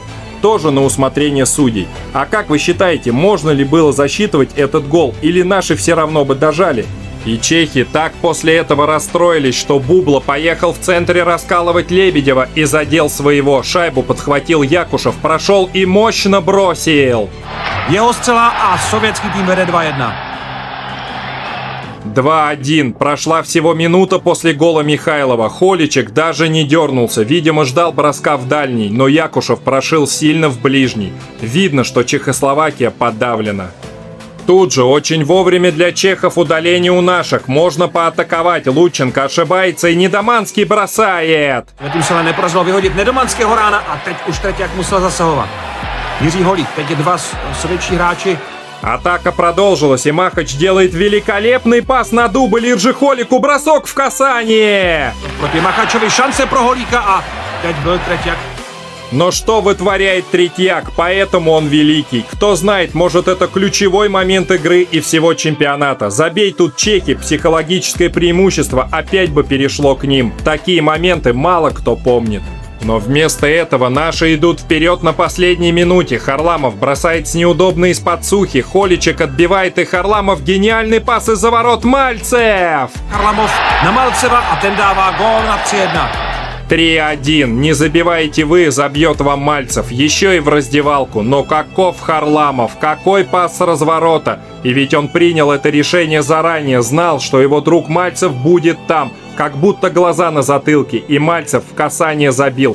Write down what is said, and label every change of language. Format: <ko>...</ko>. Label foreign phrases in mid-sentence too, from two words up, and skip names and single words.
<ru>Тоже на усмотрение судей. А как вы считаете, можно ли было засчитывать этот гол, или наши все равно бы дожали? И чехи так после этого расстроились, что Бубла поехал в центре раскалывать Лебедева и задел своего. Шайбу подхватил Якушев, прошел и мощно бросил.</ru> <cs>Jeho střela a sovětský tým vede 2-1. 2-1.</cs> <ru>Прошла всего минута после гола Михайлова. Холичек даже не дернулся. Видимо, ждал броска в дальний, но Якушев прошил сильно в ближний. Видно, что Чехословакия подавлена. Тут же очень вовремя для чехов удаление у наших. Можно поатаковать. Лученко ошибается и Недоманский бросает.</ru> <cs>Tím se ale nepodařilo vyhodit Nedomanského rána a teď už Treťák musel zasahovat. Jiří Holík, teď je dva sovětští hráči.</cs> <ru>Атака продолжилась, и Махач делает великолепный пас на дубль Иржихолику. Бросок в касание.</ru> <cs>Proti Machačovi šance pro Holíka a teď byl Treťák.</cs> <ru>Но что вытворяет Третьяк, поэтому он великий. Кто знает, может это ключевой момент игры и всего чемпионата. Забей тут чехи, психологическое преимущество опять бы перешло к ним. Такие моменты мало кто помнит. Но вместо этого наши идут вперед на последней минуте. Харламов бросает с неудобной из-под Сухи. Холичек отбивает, и Харламов гениальный пас из-за ворот. Мальцев!</ru> <cs>Харламов на Malceva a ten dává gól na 3-1. 3-1.</cs> <ru>Не забиваете вы, забьет вам Мальцев. Еще и в раздевалку. Но каков Харламов? Какой пас с разворота? И ведь он принял это решение заранее. Знал, что его друг Мальцев будет там. Как будто глаза на затылке. И Мальцев в касание забил.</ru>